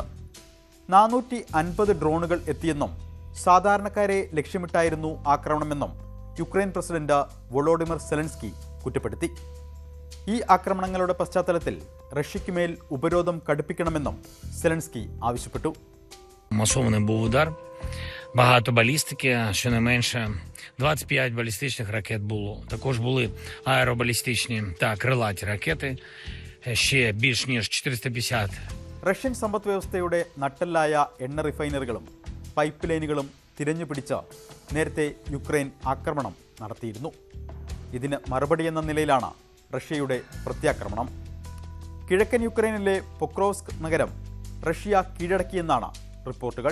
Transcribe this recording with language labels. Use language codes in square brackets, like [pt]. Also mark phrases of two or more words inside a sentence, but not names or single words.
[ml] 450 ഡ്രോണുകൾ എത്തിയെന്നും സാധാരണക്കാരെ ലക്ഷ്യമിട്ടായിരുന്നു ആക്രമണമെന്നും യുക്രൈൻ പ്രസിഡന്റ് വൊളോഡിമിർ സെലൻസ്കി കുറ്റപ്പെടുത്തി. ഈ ആക്രമണങ്ങളുടെ പശ്ചാത്തലത്തിൽ റഷ്യയ്ക്ക് മേൽ ഉപരോധം കടുപ്പിക്കണമെന്നും സെലൻസ്കി ആവശ്യപ്പെട്ടു. [uk] Масований був удар, багато балістики, щонайменше 25 балістичних ракет було. Також були аеробалістичні та крилаті ракети, ще більш ніж 450. [ml] റഷ്യൻ സമ്പദ് വ്യവസ്ഥയുടെ നട്ടെല്ലായ എണ്ണ റിഫൈനറികളും പൈപ്പ് ലൈനുകളും തിരഞ്ഞുപിടിച്ച് നേരത്തെ യുക്രൈൻ ആക്രമണം നടത്തിയിരുന്നു. ഇതിന് മറുപടിയെന്ന നിലയിലാണ് റഷ്യയുടെ പ്രത്യാക്രമണം. കിഴക്കൻ യുക്രൈനിലെ പൊക്രോവ്സ്ക് നഗരം റഷ്യ കീഴടക്കിയെന്നാണ് റിപ്പോർട്ടുകൾ.